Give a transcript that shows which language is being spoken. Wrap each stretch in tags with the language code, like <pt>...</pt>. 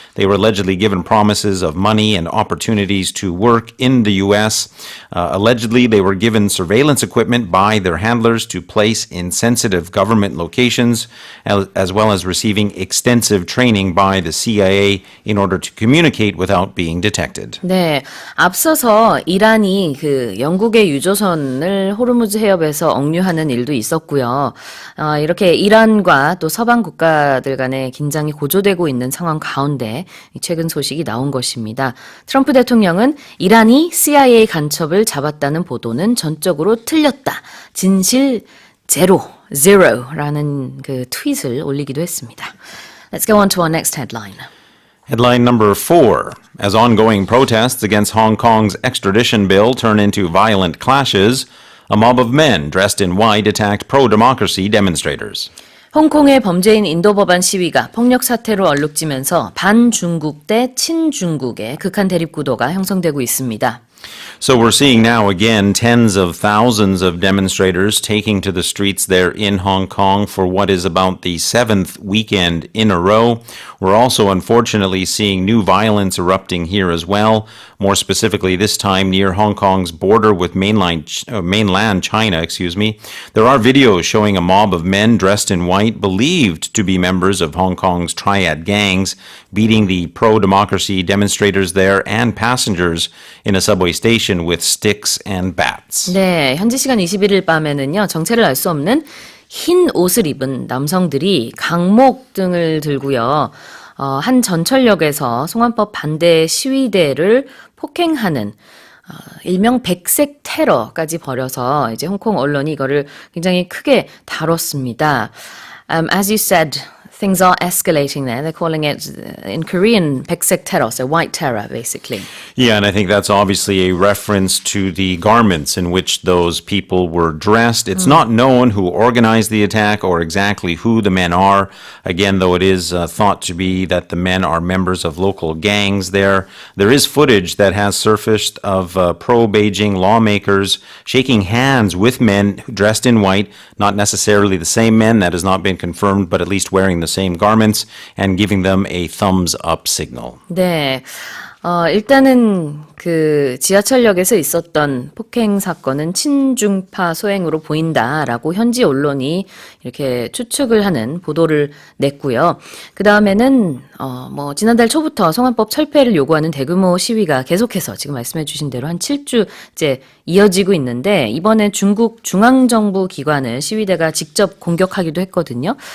<en>They were allegedly given promises of money and opportunities to work in the U.S. Allegedly, they were given surveillance equipment by their handlers to place in sensitive government locations, as well as receiving extensive training by the CIA in order to communicate without being detected.</en> <ko>네, 앞서서 이란이 그 영국의 유조선을 호르무즈 해협에서 억류하는 일도 있었고요. 이렇게 이란과 또 서방 국가들 간의 긴장이 고조되고 있는 상황 가운데 최근 소식이 나온 것입니다. 트럼프 대통령은 이란이 CIA 간첩을 잡았다는 보도는 전적으로 틀렸다. 진실</ko> <en>zero</en> <ko>라는 그 트윗을 올리기도 했습니다.</ko> <en>Let's go on to our next headline. Headline number 4. As ongoing protests against Hong Kong's extradition bill turn into violent clashes, a mob of men dressed in white attacked pro-democracy demonstrators.</en> <ko>홍콩의 범죄인 인도 법안 시위가 폭력 사태로 얼룩지면서 반중국 대 친중국의 극한 대립 구도가 형성되고 있습니다.</ko> <en>So we're seeing now again tens of thousands of demonstrators taking to the streets there in Hong Kong for what is about the seventh weekend in a row. We're also unfortunately seeing new violence erupting here as well, more specifically this time near Hong Kong's border with mainland China, There are videos showing a mob of men dressed in white believed to be members of Hong Kong's triad gangs beating the pro-democracy demonstrators there and passengers in a subway station with sticks and bats.</en> <ko>네, 현지 시간 21일 밤에는요, 정체를 알 수 없는 흰 옷을 입은 남성들이 강목 등을 들고요, 한 전철역에서 송환법 반대 시위대를 폭행하는 일명 백색 테러까지 벌여서 이제 홍콩 언론이 이거를 굉장히 크게 다뤘습니다.</ko> <en>As you said, things are escalating there. They're calling it, in Korean,</en> <ko>백색</ko> <en>terror, so white terror, basically. Yeah, and I think that's obviously a reference to the garments in which those people were dressed. It's not known who organized the attack or exactly who the men are. Again, though it is thought to be that the men are members of local gangs there. There is footage that has surfaced of pro-Beijing lawmakers shaking hands with men dressed in white, not necessarily the same men, that has not been confirmed, but at least wearing the same garments and giving them a thumbs up signal.</en> <ko>네. 일단은 그 지하철역에서 있었던 폭행 사건은 친중파 소행으로 보인다라고 현지 언론이 이렇게 추측을 하는 보도를 냈고요. 그 다음에는 지난달 초부터 송환법 철폐를 요구하는 대규모 시위가 계속해서 지금 말씀해 주신 대로 한 7주째 이어지고 있는데 이번에 중국 중앙정부 기관을 시위대가 직접 공격하기도 했거든요.</ko>